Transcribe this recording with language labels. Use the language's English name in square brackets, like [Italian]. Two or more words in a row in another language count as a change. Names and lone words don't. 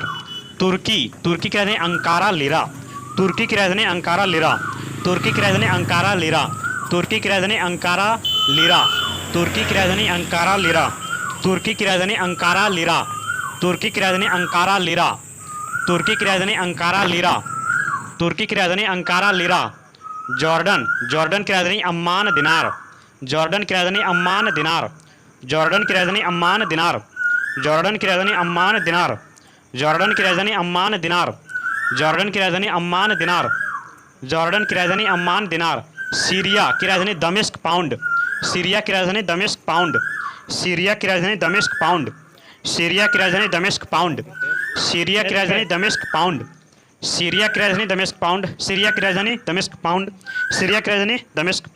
[Hindi] तुर्की, तुर्की की राजधानी अंकारा, लीरा, तुर्की की राजधानी अंकारा, लीरा, तुर्की की राजधानी अंकारा, लीरा, तुर्की की राजधानी अंकारा, लीरा, तुर्की की राजधानी अंकारा, लीरा, तुर्की की राजधानी अंकारा, लीरा, तुर्की की राजधानी अंकारा, लीरा, तुर्की की राजधानी अंकारा, लीरा, तुर्की की राजधानी अंकारा, लीरा। जॉर्डन, जॉर्डन की राजधानी अम्मान, दिनार, जॉर्डन की राजधानी अम्मान, दिनार, जॉर्डन की राजधानी अम्मान, दिनार, जॉर्डन की राजधानी अम्मान, दिनार, जॉर्डन की राजधानी अम्मान, दिनार, जॉर्डन की राजधानी अम्मान, दिनार, जॉर्डन की राजधानी अम्मान, दिनार। सीरिया की राजधानी दमिश्क पाउंड, सीरिया की राजधानी दमिश्क पाउंड, सीरिया की राजधानी दमिश्क पाउंड, सीरिया की राजधानी दमिश्क पाउंड, सीरिया की राजधानी दमिश्क पाउंड, सीरिया की राजधानी दमिश्क पाउंड, सीरिया की राजधानी दमिश्क पाउंड, सीरिया की राजधानी दमिश्क